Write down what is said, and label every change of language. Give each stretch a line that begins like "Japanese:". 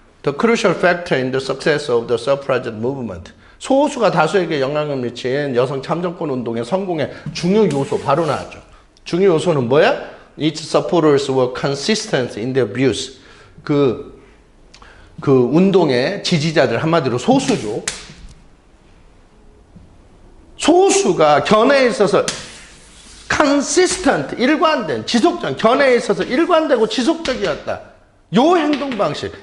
English: The crucial factor in the success of the suffragette movement.
Korean: 소수가 다수에게 영향을 미친 여성 참정권 운동의 성공의 중요 요소 바로 나왔죠. 중요 요소는 뭐야?
English: Its supporters were consistent in their views.
Korean: 그 운동의 지지자들 한마디로 소수죠. 소수가 견해에 있어서 consistent, 일관된, 지속적, 견해에 있어서 일관되고 지속적이었다. 요 행동 방식.